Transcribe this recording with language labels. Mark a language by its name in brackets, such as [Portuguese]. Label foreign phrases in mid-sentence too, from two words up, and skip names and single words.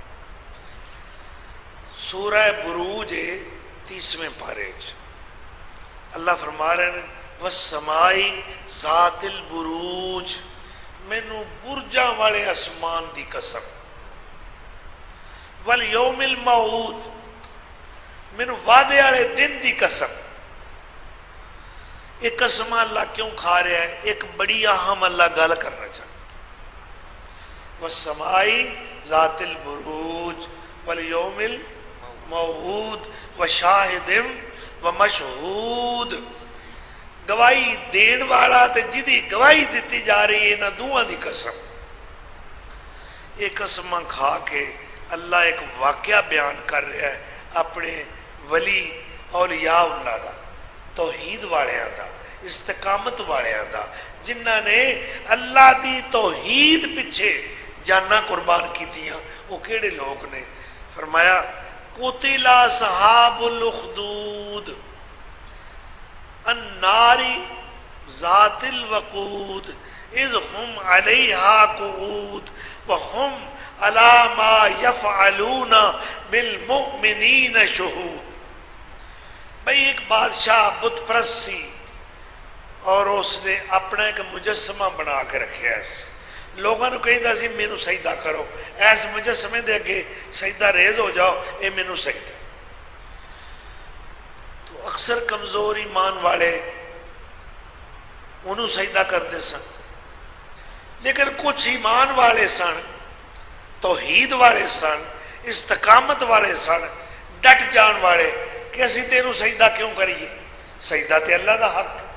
[Punjabi] سورہ بروج 30ویں پارے اللہ فرما رہے ہیں [Arabic] والسماء ذات البروج, [Punjabi] مینوں برجاں والے آسمان دی قسم, [Arabic] واليوم الموعود, [Punjabi] مینوں وعدے والے دن دی قسم. اک قسم اللہ کیوں کھا رہا ہے، اک بڑی اہم اللہ گل کرنا چاہندا. [Arabic] والسماء ذات البروج واليوم الموعود وشاهد ومشهود, [Punjabi] گواہی دین والا تے جہدی گواہی دی جا رہی ہے، ایہناں دوواں دی قسم. یہ قسم کھا کے اللہ اک واقعہ بیان کر رہا ہے اپنے ولی اولیاء دا، توحید والیاں دا، استقامت والیاں دا، جنہاں نے اللہ دی توحید پچھے جاناں قربان کیتیاں. او کیہڑے لوگ نے؟ فرمایا [Arabic] قتل أصحاب الأخدود النار ذات الوقود إذ هم عليها قعود وهم على ما يفعلون بالمؤمنين شهود. [Punjabi] بھائی اک بادشاہ بت پرست سی اور اس نے اپنا اک مجسمہ بنا کے رکھا. لوگوں کو کہندا سی مینوں سجدہ کرو، ایس مجسمے دے اگے سجدہ ریز ہو جاؤ، یہ مینوں سجدہ. تو اکثر کمزور ایمان والے انہوں نے سجدہ کردے سن، لیکن کجھ ایمان والے سن، توحید والے سن، استقامت والے سن، ڈٹ جان والے کہ اسیں تینوں سجدہ کیوں کریے، سجدہ تے اللہ دا حق.